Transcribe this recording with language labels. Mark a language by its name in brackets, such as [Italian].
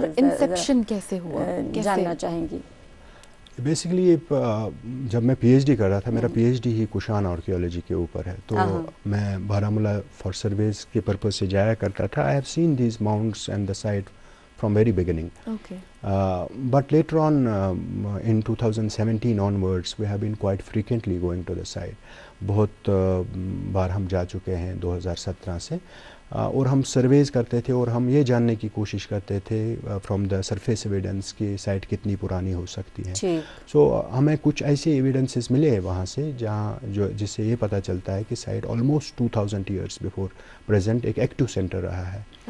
[Urdu] Inception کیسے ہوا جاننا چاہیں گی. بیسیکلی جب میں PhD کر رہا تھا، میرا PhD ہی کشان آرکیولوجی کے اوپر ہے، تو میں بارہمولہ فار سرویز کے پرپز سے جایا کرتا تھا. [English] I have seen these mounds and the site from very beginning. But later on in 2017 onwards we have been quite frequently going to the site. [Urdu] بہت بار ہم جا چکے ہیں 2017 سے، اور ہم سرویز کرتے تھے اور ہم یہ جاننے کی کوشش کرتے تھے [English] from the surface evidence [Urdu] کہ سائٹ کتنی پرانی ہو سکتی ہے. سو ہمیں کچھ ایسے ایویڈنسز ملے ہیں وہاں سے جہاں جس سے یہ پتہ چلتا ہے کہ site [English] almost 2000 years before present [Urdu] ایک ایکٹیو سینٹر رہا ہے.